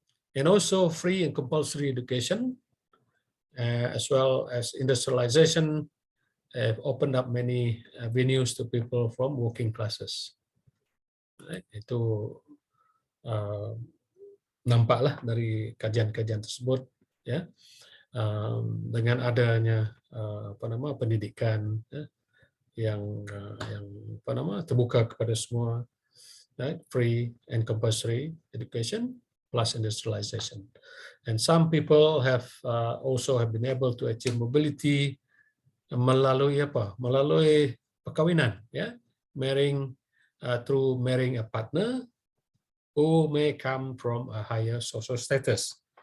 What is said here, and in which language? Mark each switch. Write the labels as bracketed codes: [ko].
[en] And also free and compulsory education, as well as industrialization, have opened up many venues to people from working classes. Right. [ms] Itu nampaklah dari kajian-kajian tersebut, ya, dengan adanya pendidikan, ya, yang terbuka kepada semua, right? [en] Free and compulsory education plus industrialization, and some people have also have been able to achieve mobility [ms] melalui melalui perkawinan, ya, [en] marrying through marrying a partner who may come from a higher social status.